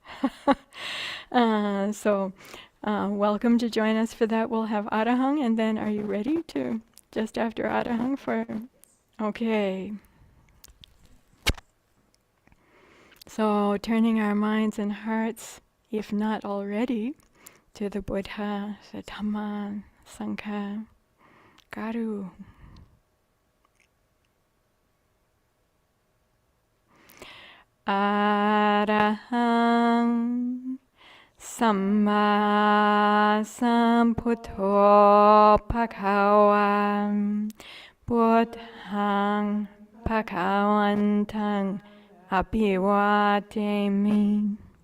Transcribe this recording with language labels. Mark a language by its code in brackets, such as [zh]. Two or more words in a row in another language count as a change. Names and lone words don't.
[en] So welcome to join us for that. We'll have Arahang, and then are you ready to, just after Arahang for, okay. So turning our minds and hearts, if not already, to the Buddha, the Dhamma, Sangha, Garu. [pi] Arahang Samma Sambuddho Bhagavan Buddhang Bhagavantang Abhivademi.